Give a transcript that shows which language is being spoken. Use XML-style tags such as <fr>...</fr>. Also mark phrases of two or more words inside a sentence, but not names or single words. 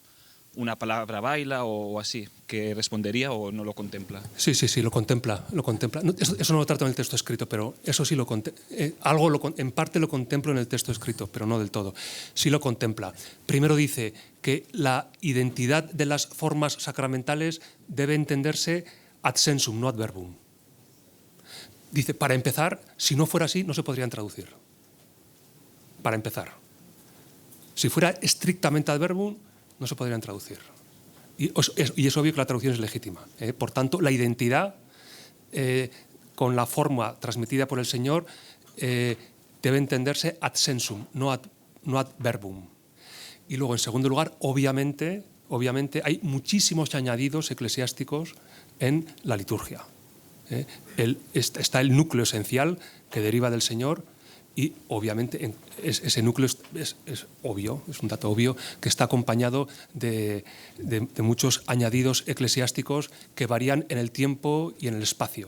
<es>Una palabra baila o así, ¿que respondería o no lo contempla? Sí, lo contempla. No, eso no lo trato en el texto escrito, pero eso sí en parte lo contemplo en el texto escrito, pero no del todo. Sí lo contempla. Primero dice que la identidad de las formas sacramentales debe entenderse</es> <la>ad sensum,</la> <es>no</es> <la>ad verbum.</la> <es>Dice, para empezar, si no fuera así, no se podrían traducir. Para empezar. Si fuera estrictamente</es> <la>ad verbum,</la> <es>no se podrían traducir. Y es obvio que la traducción es legítima. Por tanto, la identidad con la forma transmitida por el Señor debe entenderse</es> <la>ad sensum,</la> <es>no</es> <la>ad verbum.</la> <es>Y luego, en segundo lugar, obviamente hay muchísimos añadidos eclesiásticos en la liturgia. Está el núcleo esencial que deriva del Señor y obviamente ese núcleo es obvio, es un dato obvio, que está acompañado de muchos añadidos eclesiásticos que varían en el tiempo y en el espacio.</es>